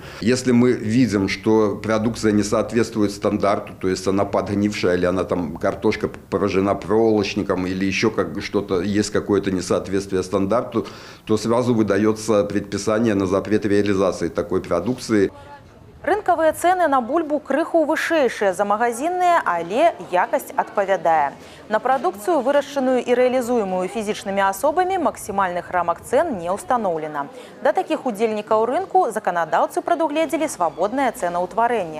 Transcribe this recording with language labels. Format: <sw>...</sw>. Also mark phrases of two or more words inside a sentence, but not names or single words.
<ru>Если мы видим, что продукция не соответствует стандарту, то есть она подгнившая, или она там, картошка поражена проволочником, или еще что-то, есть какое-то несоответствие стандарту, то сразу выдается предписание на запрет реализации такой продукции.</ru> <be>Рынкавыя цэны на бульбу крыху вышэйшыя за магазинныя, але якасць адпавядае. На прадукцыю, вырашчаную і рэалізуемую фізічнымі асобамі, максімальных рамак цэн не ўстаноўлена. Да такіх удзельнікаў рынку заканадаўцы прадугледзелі свабоднае цэнаўтварэнне.</be>